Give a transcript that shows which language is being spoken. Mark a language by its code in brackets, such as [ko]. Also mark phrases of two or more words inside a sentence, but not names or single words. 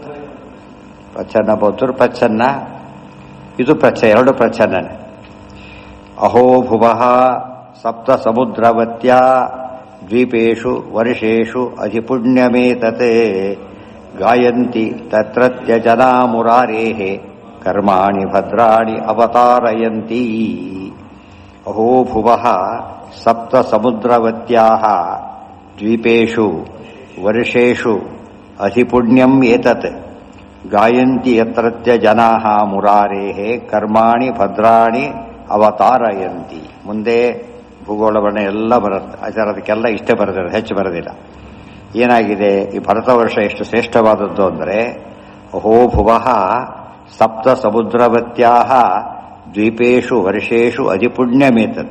[kn] ಪ್ರಚ್ಛನ್ನ ಬೌದ್ಧರು ಪ್ರಚ್ಛನ್ನ, ಇದು ಪ್ರಚ್ಛನ್ನ, 2 ಪ್ರಚ್ಛನ್ನನೆ. [sa] ಅಹೋ ಭುವಃ ಸಪ್ತ ಸಮುದ್ರವತ್ಯ ದ್ವೀಪೇಷು ವರ್ಷೇಷು ಅಧಿಪುಣ್ಯಮೇತತೆ ಗಾಯಂತಿ ತತ್ರತ್ಯ ಜನಾ ಮುರಾರೇಃ ಕರ್ಮಾಣಿ ಭದ್ರಾಣಿ ಅವತಾರಯಂತಿ ಅಹೋ ಭುವಃ ಸಪ್ತ ಸಮುದ್ರವತ್ಯಾಃ ದ್ವೀಪೇಷು ವರ್ಷೇಷು ಅಧಿಪುಣ್ಯಂ ಏತತ್ ಗಾಯಂತಿ ಯತ್ರತ್ಯ ಜನಾಃ ಮುರಾರೇಃ ಕರ್ಮಾಣಿ ಭದ್ರಾಣಿ ಅವತಾರಯಂತಿ. [kn] ಮುಂದೆ ಭೂಗೋಳ ವರ್ಣ ಎಲ್ಲ ಬರುತ್ತೆ. ಅದಕ್ಕೆಲ್ಲ ಇಷ್ಟೇ ಬರೆದಿರೋದು, ಹೆಚ್ಚು ಬರೆದಿಲ್ಲ. ಏನಾಗಿದೆ, ಈ ಭರತ ವರ್ಷ ಎಷ್ಟು ಶ್ರೇಷ್ಠವಾದದ್ದು ಅಂದರೆ, [sa] ಅಹೋ ಭುವಃ ಸಪ್ತ ಸಮುದ್ರವತ್ಯಾಃ ದ್ವೀಪೇಷು ವರ್ಷೇಷು ಅಧಿಪುಣ್ಯಮೇತತ್.